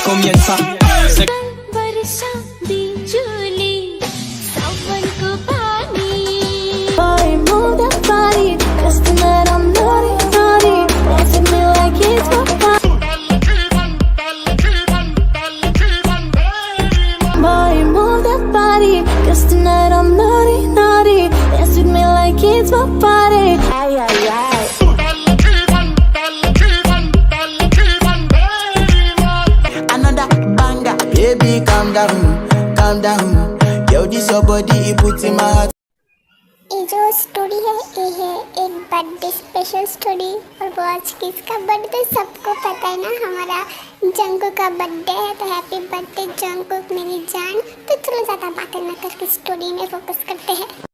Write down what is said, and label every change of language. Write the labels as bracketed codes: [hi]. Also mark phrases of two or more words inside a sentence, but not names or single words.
[en] fiesta. [ne] वर्षा बिजुली सावन को पानी [en] I know that body, cause tonight I'm naughty, naughty, dancing me like it's my party. Boy, move that body, cause tonight I'm naughty, naughty, dance with me like it's my party. Ay, ay, ay. Another banger, baby, calm down, calm down. Yo, this your body, it puts in my heart. [hi] ये जो स्टोरी है ये है एक [en] birthday special story. [hi] और वो आज किसका बर्थडे सबको पता है ना, हमारा जंगकुक का बर्थडे है। तो [en] happy birthday [hi] जंगकुक मेरी जान। तो चलो ज़्यादा बातें न करके स्टोरी में फोकस करते हैं।